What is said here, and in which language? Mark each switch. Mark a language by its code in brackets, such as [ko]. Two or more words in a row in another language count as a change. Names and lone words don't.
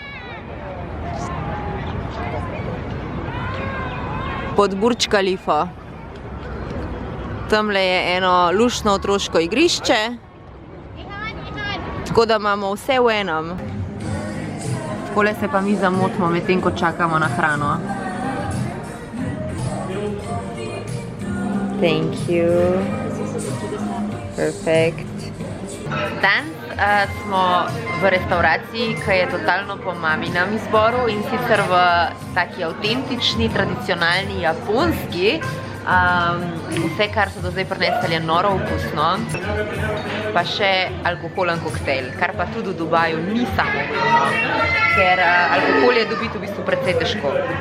[sl] Pod Burj Khalifo. Tamle je eno luštno otroško igrišče. Tako da imamo vse v enem. Takole se pa mi zamotimo medtem, ko čakamo na hrano. [en] Thank you. Perfect. [sl] Danes smo v restauraciji, ki je totalno po maminem izboru in sicer v taki avtentični, tradicionalni japonski. Vse, kar so do zdaj prinesli, je noro okusno. Pa še alkoholen koktejl, kar pa tudi v Dubaju ni samoumevno, ker alkohol je dobiti v bistvu precej težko.